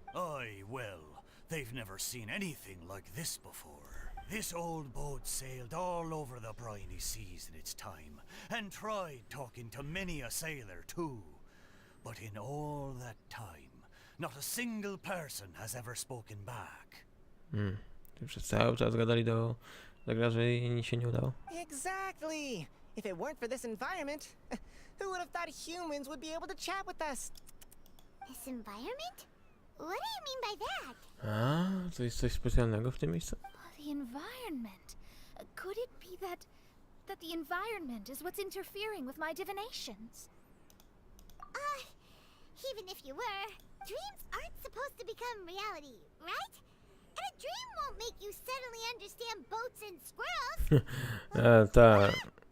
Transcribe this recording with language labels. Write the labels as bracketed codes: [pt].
[en] Aye, well, they've never seen anything like this before. This old boat sailed all over the briny seas in its time, and tried talking to many a sailor too. But in all that time, not a single person has ever spoken back. [pl] Przez cały czas gadali do graży i nic się nie udało. [en] Exactly. If it weren't for this environment, who would have thought humans would be able to chat with us? This environment? What do you mean by that? [pl] A, to jest coś specjalnego w tym miejscu? [en] The environment. Could it be that the environment is what's interfering with my divinations? Even if you were, dreams aren't supposed to become reality, right? And a dream won't make you suddenly understand boats and squirrels.